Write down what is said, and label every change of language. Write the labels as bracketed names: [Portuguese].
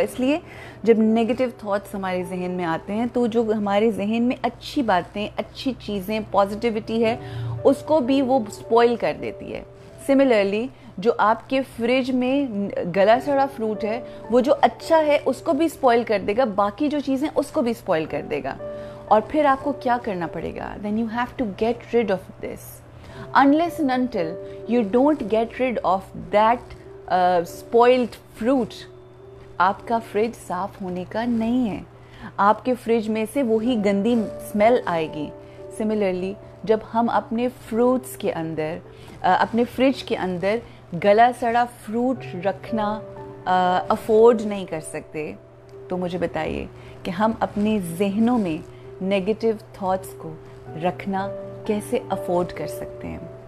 [Urdu] اس لیے جب negative thoughts ہمارے ذہن میں آتے ہیں تو جو ہمارے ذہن میں اچھی باتیں, اچھی چیزیں, پازیٹیوٹی ہے, اس کو بھی وہ سپوائل کر دیتی ہے. سملرلی جو آپ کے فریج میں گلا سڑا فروٹ ہے, وہ جو اچھا ہے اس کو بھی سپوائل کر دے گا, باقی جو چیزیں اس کو بھی سپوائل کر دے گا. اور پھر آپ کو کیا کرنا پڑے گا؟ [English] then you have to get rid of this. Unless and until you don't get rid of that spoiled fruit, [Urdu] آپ کا فریج صاف ہونے کا نہیں ہے. آپ کے فریج میں سے وہی گندی اسمیل آئے گی. سملرلی جب ہم اپنے فروٹس کے اندر, اپنے فریج کے اندر گلا سڑا فروٹ رکھنا افورڈ نہیں کر سکتے, تو مجھے بتائیے کہ ہم اپنے ذہنوں میں نیگیٹو تھاٹس کو رکھنا کیسے افورڈ کر سکتے ہیں؟